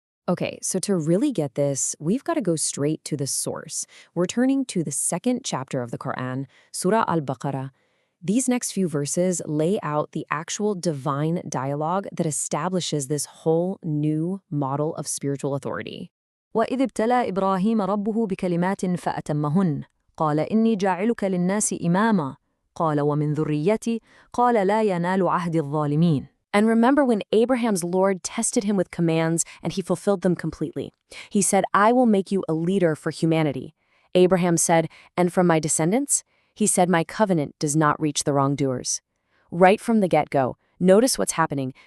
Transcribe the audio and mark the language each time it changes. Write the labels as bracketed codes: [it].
[en] Okay, so to really get this, we've got to go straight to the source. We're turning to the second chapter of the Quran, Sūrah al-Baqarah. These next few verses lay out the actual divine dialogue that establishes this whole new model of spiritual authority. [ar] وَإِذِ ابْتَلَى إِبْرَاهِيمَ رَبُّهُ بِكَلِمَاتٍ فَأَتَمَّهُنَّ قال إني جاعلك للناس إماما قال ومن ذريتي قال لا ينال عهد الظالمين. [en] And remember when Abraham's Lord tested him with commands and he fulfilled them completely. He said, I will make you a leader for humanity. Abraham said, and from my descendants? He said, my covenant does not reach the wrongdoers. Right from the get-go, notice what's happening.